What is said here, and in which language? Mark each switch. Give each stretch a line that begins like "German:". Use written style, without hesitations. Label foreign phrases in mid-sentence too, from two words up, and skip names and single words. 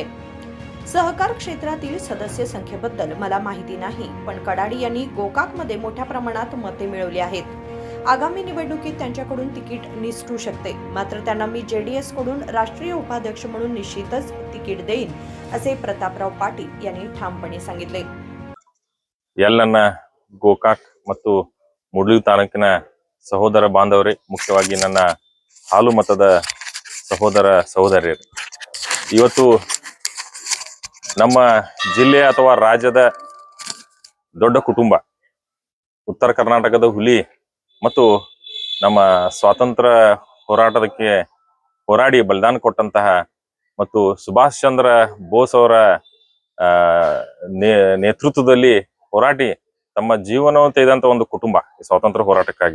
Marathi: सहकार क्षेत्रातील सदस्य संख्येबद्दल मला माहिती नाही, पण कडाडी यांनी गोकाकमध्ये मोठ्या प्रमाणात मते मिळवली आहेत. आगामी निवडणुकीत त्यांच्याकडून तिकीट निसटू शकते, मात्र त्यांना मी जेडीएस कडून राष्ट्रीय उपाध्यक्ष म्हणून निश्चितच तिकीट देईन, असे प्रतापराव पाटील यांनी ठामपणे सांगितले.
Kannada: ನನ್ನ ಗೋಕಾಕ್ ಮತ್ತು ಮುಡ್ಲಿ ತಾಲೂಕಿನ ಸಹೋದರ ಬಾಂಧವರೇ, ಮುಖ್ಯವಾಗಿ ನನ್ನ ಹಾಲು ಮತದ ಸಹೋದರ ಸಹೋದರಿಯರು, ಇವತ್ತು ನಮ್ಮ ಜಿಲ್ಲೆ ಅಥವಾ ರಾಜ್ಯದ ದೊಡ್ಡ ಕುಟುಂಬ ಉತ್ತರ ಕರ್ನಾಟಕದ ಹುಲಿ ಮತ್ತು ನಮ್ಮ ಸ್ವಾತಂತ್ರ್ಯ ಹೋರಾಟಕ್ಕೆ ಹೋರಾಡಿ ಬಲಿದಾನ ಕೊಟ್ಟಂತಹ ಮತ್ತು ಸುಭಾಷ್ ಚಂದ್ರ ಬೋಸ್ ಅವರ ನೇತೃತ್ವದಲ್ಲಿ ಹೋರಾಟಿ ತಮ್ಮ ಜೀವನವನ್ನು ತೆಗೆದಂತ ಒಂದು ಕುಟುಂಬ ಸ್ವಾತಂತ್ರ್ಯ ಹೋರಾಟಕ್ಕಾಗಿ.